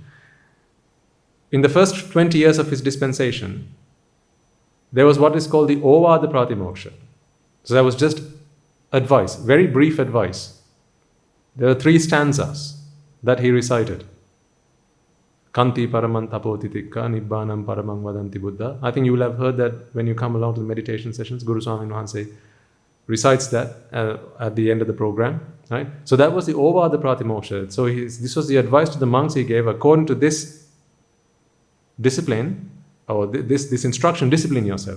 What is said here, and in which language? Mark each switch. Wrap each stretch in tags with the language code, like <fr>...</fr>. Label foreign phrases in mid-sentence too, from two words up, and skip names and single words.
<en>In the first 20 years of his dispensation, there was what is called the Ovada Pratimoksha. So that was just advice, very brief advice. There are 3 stanzas that he recited.</en> <pi>Kanti paramant apotitikka nibbanam paramang vadanti Buddha.</pi> <en>I think you will have heard that when you come along to the meditation sessions. Guru Swami Mahanse recites that at the end of the program. Right? So that was the Ovada Pratimoksha. So this was the advice to the monks he gave according to this discipline, or this instruction, discipline yourself.</en>